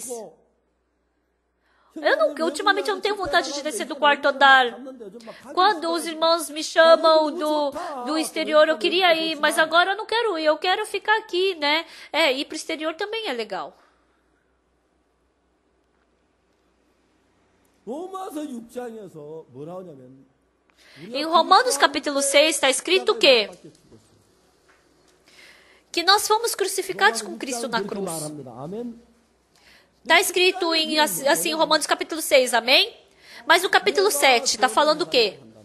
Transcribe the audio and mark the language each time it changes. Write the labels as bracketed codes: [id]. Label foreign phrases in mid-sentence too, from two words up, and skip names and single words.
[pt] Ultimamente eu não tenho vontade de descer do quarto andar. Quando os irmãos me chamam do exterior, eu queria ir, mas agora eu não quero ir, eu quero ficar aqui, né? Ir para o exterior também é legal. [ko] 로마서 6장에서 뭐라고 하냐면 [pt] Em Romanos capítulo 6 está escrito que nós fomos crucificados com Cristo na cruz. Está escrito assim em Romanos capítulo 6, amém? Mas no capítulo 7 está falando o quê?